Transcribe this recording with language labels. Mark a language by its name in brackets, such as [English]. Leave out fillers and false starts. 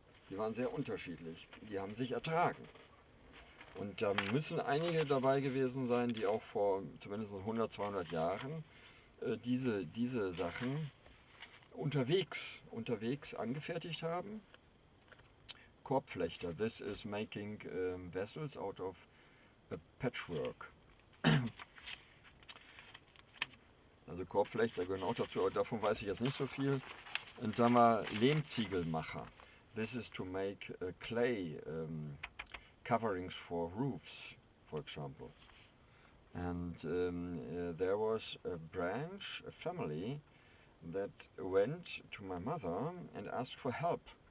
[German] Die haben sich ertragen. Und da müssen einige dabei gewesen sein, die auch vor zumindest 100, 200 Jahren diese Sachen unterwegs angefertigt haben. [English] Korbflechter, this is making vessels out of a patchwork. [German] Also Korbflechter gehören auch dazu, aber davon weiß ich jetzt nicht so viel. Und dann war Lehmziegelmacher. [English] This is to make clay coverings for roofs, for example. And there was a branch, a family, that went to my mother and asked for help.